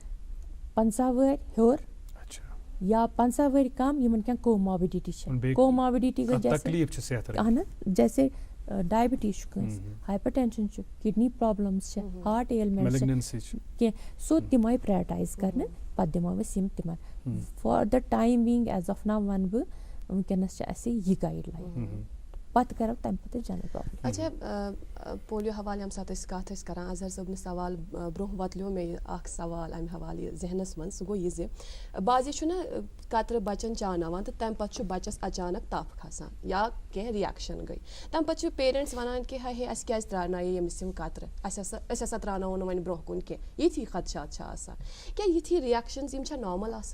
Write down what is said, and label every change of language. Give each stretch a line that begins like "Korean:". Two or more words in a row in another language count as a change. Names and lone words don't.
Kashmiri: 50 وٕہٕرۍ ہیوٚر یا 50 وٕہٕرۍ کم یِمن کینٛہہ کوماربِڈِٹی چھِ کوماربِڈِٹی گٔے اہن حظ جیسے ڈایبِٹیٖز چھُ کٲنٛسہِ ہایپر ٹینشن چھُ
English: kidney problems
Kashmiri: چھِ
English: heart ailments
Kashmiri: چھِ کینٛہہ سو تِم آیہِ پرٛیارٹایز کرنہٕ پتہٕ دِمو أسۍ یِم تِمن
English: for the time being as of now
Kashmiri: وَنہٕ بہٕ وٕنکٮ۪نس چھِ اَسہِ یہِ گایڈ لاین پتہٕ کرو تَمہِ پتہٕ
English: general population
Kashmiri: اچھا پولیو حوالہٕ ییٚمہِ ساتہٕ أسۍ کَتھ ٲسۍ کران اظہر صٲبنہِ سوال برونٛہہ وۄتلیو مےٚ اکھ سوال اَمہِ حوالہٕ ذہنس منٛز سُہ گوٚو یہِ زِ بعضے چھُنہ قطرٕ بَچن چاوناوان تہٕ تَمہِ پتہٕ چھُ بَچس اچانک تَپھ کھسان یا کینٛہہ رِیکشن گٔے تَمہِ پتہٕ چھِ پیرنٹس وَنان کہِ ہے اَسہِ کیازِ ترٛاونایے ییٚمِس یِم قطرٕ أسۍ ہسا ترٛاوناوو نہٕ وۄنۍ برونٛہہ کُن کینٛہہ یِتھی خدشات چھِ آسان کیٛاہ یِتھی رِیکشنز یِم چھا نارمل آسان